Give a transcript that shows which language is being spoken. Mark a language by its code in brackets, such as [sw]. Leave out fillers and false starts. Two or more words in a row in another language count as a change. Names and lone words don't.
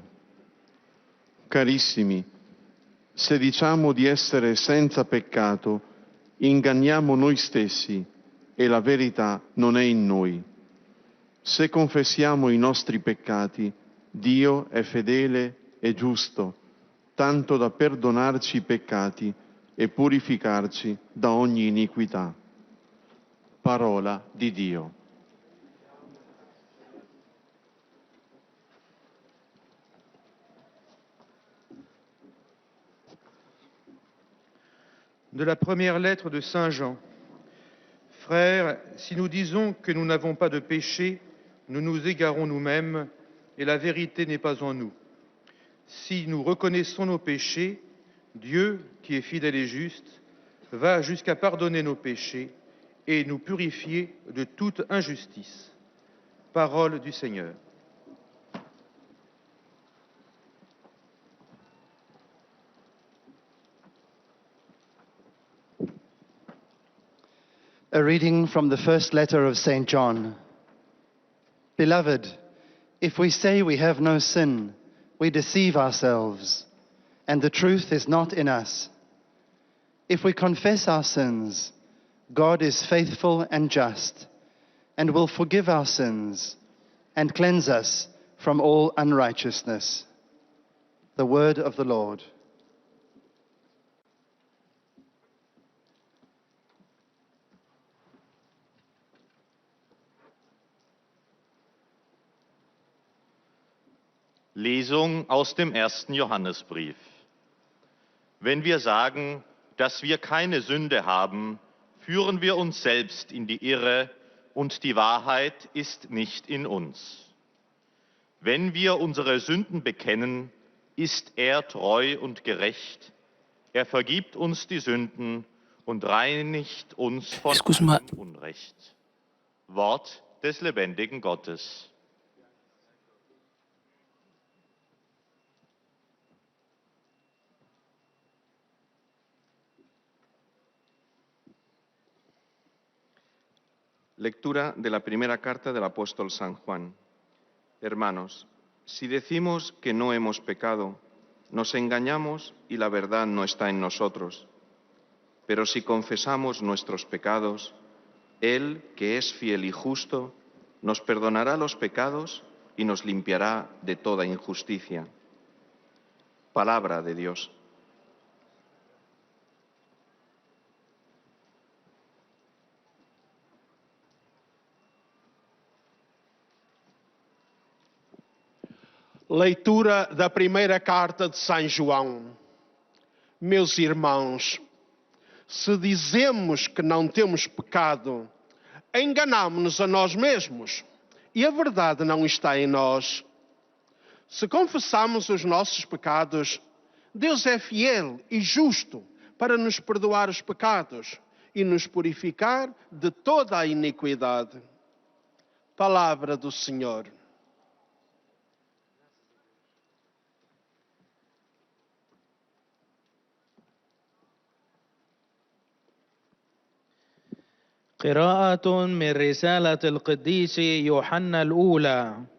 [it] Carissimi, se diciamo di essere senza peccato, inganniamo noi stessi e la verità non è in noi. Se confessiamo i nostri peccati, Dio è fedele e giusto, tanto da perdonarci i peccati e purificarci da ogni iniquità. Parola di Dio. [fr] De la première lettre de Saint Jean. Frères, si nous disons que nous n'avons pas de péché, nous nous égarons nous-mêmes et la vérité n'est pas en nous. Si nous reconnaissons nos péchés, Dieu, qui est fidèle et juste, va jusqu'à pardonner nos péchés et nous purifier de toute injustice. Parole du Seigneur. [en] A reading from the first letter of St. John. Beloved, if we say we have no sin, we deceive ourselves, and the truth is not in us. If we confess our sins, God is faithful and just, and will forgive our sins and cleanse us from all unrighteousness. The word of the Lord. [de] Lesung aus dem 1. Johannesbrief. Wenn wir sagen, dass wir keine Sünde haben, führen wir uns selbst in die Irre und die Wahrheit ist nicht in uns. Wenn wir unsere Sünden bekennen, ist er treu und gerecht. Er vergibt uns die Sünden und reinigt uns von allem Unrecht. Wort des lebendigen Gottes. [es] Lectura de la primera carta del apóstol San Juan. Hermanos, si decimos que no hemos pecado, nos engañamos y la verdad no está en nosotros. Pero si confesamos nuestros pecados, Él, que es fiel y justo, nos perdonará los pecados y nos limpiará de toda injusticia. Palabra de Dios. [pt] Leitura da primeira carta de São João. Meus irmãos, se dizemos que não temos pecado, enganamo-nos a nós mesmos e a verdade não está em nós. Se confessamos os nossos pecados, Deus é fiel e justo para nos perdoar os pecados e nos purificar de toda a iniquidade. Palavra do Senhor. [ar] قراءة من رسالة القديس يوحنا الأولى.